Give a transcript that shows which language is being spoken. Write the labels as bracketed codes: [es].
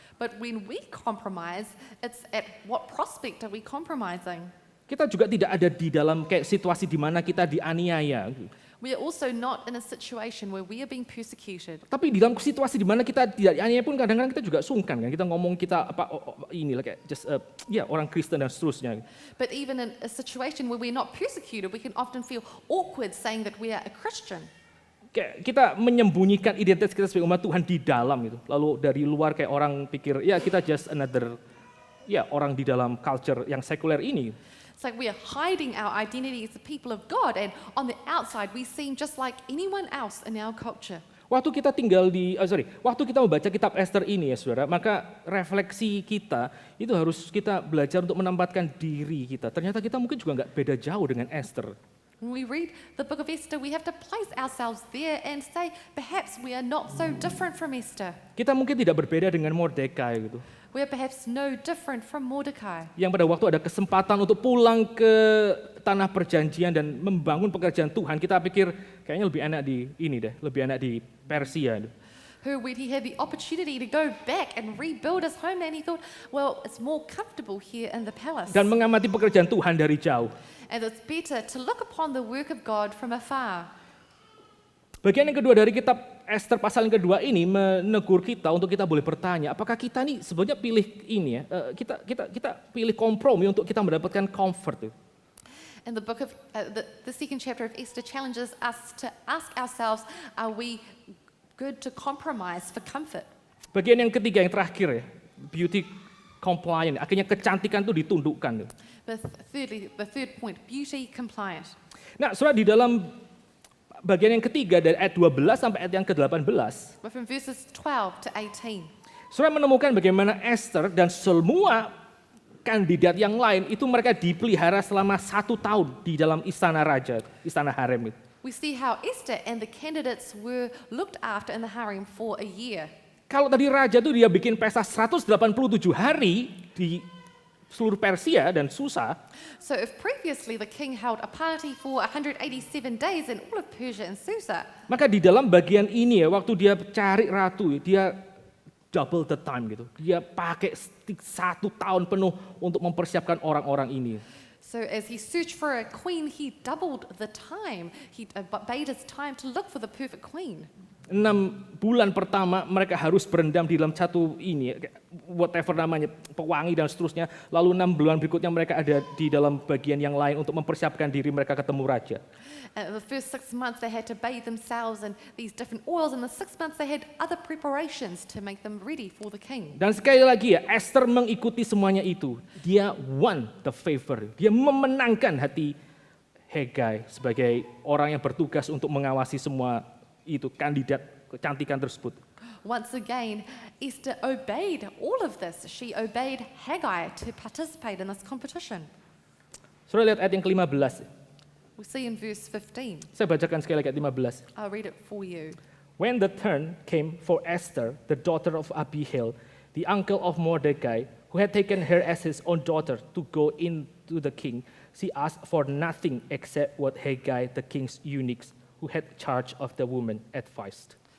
[en] But when we compromise, it's at what prospect are we compromising? [id] Kita juga tidak ada di dalam kayak situasi di mana kita dianiaya. [en] We are also not in a situation where we are being persecuted. [id] Tapi di dalam situasi di mana kita tidak dianiaya pun kadang-kadang kita juga sungkan kan. Kita ngomong kita inilah kayak just orang Kristen dan seterusnya. [en] But even in a situation where we're not persecuted, we can often feel awkward saying that we are a Christian. [id] Kayak kita menyembunyikan identitas kita sebagai umat Tuhan di dalam gitu. Lalu dari luar kayak orang pikir ya kita [en] just another [id] orang di dalam culture yang sekuler ini. [en] It's like we are hiding our identity as the people of God, and on the outside we seem just like anyone else in our culture. [id] Waktu kita waktu kita membaca kitab Esther ini ya saudara, maka refleksi kita itu harus kita belajar untuk menempatkan diri kita. Ternyata kita mungkin juga nggak beda jauh dengan Esther. [en] When we read the book of Esther, we have to place ourselves there and say, perhaps we are not so different from Esther. [id] Kita mungkin tidak berbeda dengan Mordekai gitu. [en] We are perhaps no different from Mordecai. [id] Yang pada waktu ada kesempatan untuk pulang ke tanah perjanjian dan membangun pekerjaan Tuhan, kita pikir kayaknya lebih enak lebih enak di Persia. [en] Who, when he had the opportunity to go back and rebuild his homeland, he thought, well, it's more comfortable here in the palace. [id] Dan mengamati pekerjaan Tuhan dari jauh. [en] And it's better to look upon the work of God from afar. [id] Bagian yang kedua dari kitab Esther pasal yang kedua ini menegur kita untuk kita boleh bertanya, apakah kita nih sebenarnya pilih ini ya, kita pilih kompromi untuk kita mendapatkan comfort. [en] And the second chapter of Esther challenges us to ask ourselves, are we good to compromise for comfort? [id] Bagian yang ketiga, yang terakhir ya, [en] beauty compliant. [id] Akhirnya kecantikan itu ditundukkan. [en] But thirdly, the third point, beauty compliant. [id] Nah, saudara, di dalam bagian yang ketiga dari ayat 12 sampai ayat yang ke-18, [en] But from verses 12 to 18, [id] saudara menemukan bagaimana Esther dan semua kandidat yang lain itu mereka dipelihara selama 1 tahun di dalam istana raja, istana harem itu. [en] we see how Esther and the candidates were looked after in the harem for a year. [id] Kalau tadi raja tuh dia bikin pesta 187 hari di seluruh Persia dan Susa, [en] So if previously the king held a party for 187 days in all of Persia and Susa, [id] maka di dalam bagian ini ya, waktu dia cari ratu, dia [en] double the time [id] gitu. Dia pakai 1 tahun penuh untuk mempersiapkan orang-orang ini. [en] so as he searched for a queen, he doubled the time. He bade his time to look for the perfect queen. [id] 6 bulan pertama mereka harus berendam di dalam satu ini, whatever namanya, pewangi dan seterusnya. Lalu 6 bulan berikutnya mereka ada di dalam bagian yang lain untuk mempersiapkan diri mereka ketemu raja. [en] The first 6 months they had to bathe themselves in these different oils, and the 6 months they had other preparations to make them ready for the king. [id] Dan sekali lagi ya, Esther mengikuti semuanya itu. Dia [en] won the favor. [id] Dia memenangkan hati Hegai sebagai orang yang bertugas untuk mengawasi semua itu kandidat kecantikan tersebut. [en] Once again, Esther obeyed all of this. She obeyed Haggai to participate in this competition. [id] Saudara lihat ayat yang ke-15. [en] We see in verse 15. [id] Saya bacakan sekali lagi ayat 15. [en] I'll read it for you. When the turn came for Esther, the daughter of Abihail, the uncle of Mordecai, who had taken her as his own daughter to go in to the king, she asked for nothing except what Haggai, the king's eunuchs, who had charge of the woman, advised.